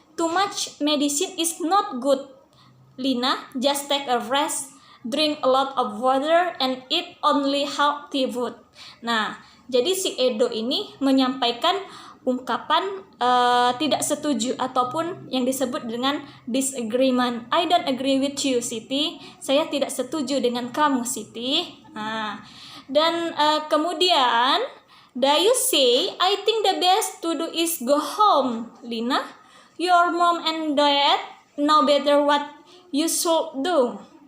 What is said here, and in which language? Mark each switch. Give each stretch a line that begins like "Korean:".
English: Too much medicine is not good. Lina, just take a rest, drink a lot of water, and eat only healthy food.
Indonesian: Nah, jadi si Edo ini menyampaikan ungkapan tidak setuju ataupun yang disebut dengan disagreement.
English: I don't agree with you, Siti.
Indonesian: Saya tidak setuju dengan kamu, Siti. Nah, dan kemudian
English: Dayu say, I think the best to do is go home, Lina. Your mom and dad know better what you should do.